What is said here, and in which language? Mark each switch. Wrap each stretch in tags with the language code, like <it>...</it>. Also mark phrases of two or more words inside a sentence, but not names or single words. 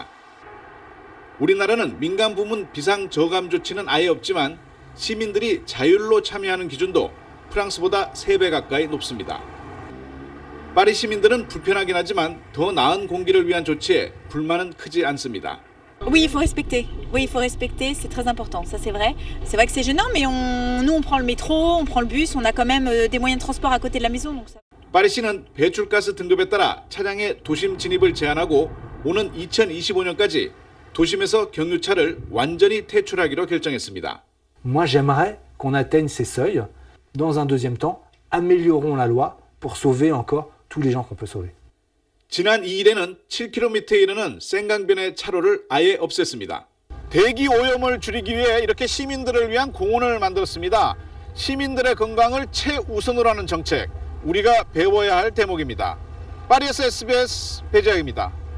<ko>우리나라는 민간 부문 비상 저감 조치는 아예 없지만 시민들이 자율로 참여하는 기준도 프랑스보다 3배 가까이 높습니다. 파리 시민들은 불편하긴 하지만 더 나은 공기를 위한 조치에 불만은 크지 않습니다.</ko> <fr>Oui, il faut respecter. Oui, il faut respecter, c'est très important. Ça, c'est vrai. C'est vrai que c'est gênant, mais nous, on prend le métro, on prend le bus, on a quand même des moyens de transport à côté de la maison. Donc ça...</fr> <ko>파리시는 배출가스 등급에 따라 차량의 도심 진입을 제한하고 오는 2025년까지 도심에서 경유차를 완전히 퇴출하기로 결정했습니다.</ko> <fr>Moi, j'aimerais qu'on atteigne ces seuils. Dans un deuxième temps, améliorons la loi pour sauver encore tous les gens qu'on peut sauver.</fr> <ko>지난 2일에는 7km에 이르는 생강변의 차로를 아예 없앴습니다. 대기 오염을 줄이기 위해 이렇게 시민들을 위한 공원을 만들었습니다. 시민들의 건강을 최우선으로 하는 정책, 우리가 배워야 할 대목입니다. 파리에서 SBS 배재학입니다.</ko>